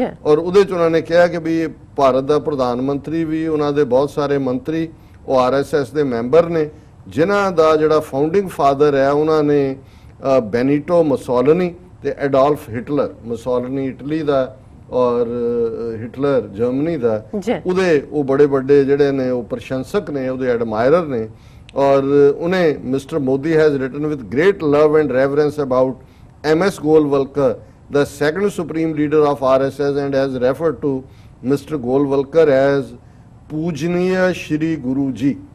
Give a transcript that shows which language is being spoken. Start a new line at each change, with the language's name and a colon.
Punjabi: ਔਰ ਉਹਦੇ 'ਚ ਉਹਨਾਂ ਨੇ ਕਿਹਾ ਕਿ ਵੀ ਭਾਰਤ ਦਾ ਪ੍ਰਧਾਨ ਮੰਤਰੀ ਵੀ, ਉਹਨਾਂ ਦੇ ਬਹੁਤ ਸਾਰੇ ਮੰਤਰੀ ਉਹ RSS ਦੇ ਮੈਂਬਰ ਨੇ, ਜਿਨ੍ਹਾਂ ਦਾ ਜਿਹੜਾ ਫਾਊਂਡਿੰਗ ਫਾਦਰ ਹੈ ਉਹਨਾਂ ਨੇ ਬੈਨੀਟੋ ਮੁਸੋਲਿਨੀ ਤੇ ਐਡੋਲਫ ਹਿਟਲਰ, ਮੁਸੋਲਿਨੀ ਇਟਲੀ ਦਾ ਔਰ ਹਿਟਲਰ ਜਰਮਨੀ ਦਾ ਜੀ ਉਹਦੇ ਉਹ ਬੜੇ ਵੱਡੇ ਜਿਹੜੇ ਨੇ ਉਹ ਪ੍ਰਸ਼ੰਸਕ ਨੇ, ਉਹਦੇ ਐਡਮਾਇਰਰ ਨੇ। ਔਰ ਉਹਨੇ
English: Mr Modi has written with great love and reverence about MS Golwalkar, the second supreme leader of RSS, and has referred to Mr.
Punjabi: Golwalkar as ਪੂਜਨੀय Shri Guru ji.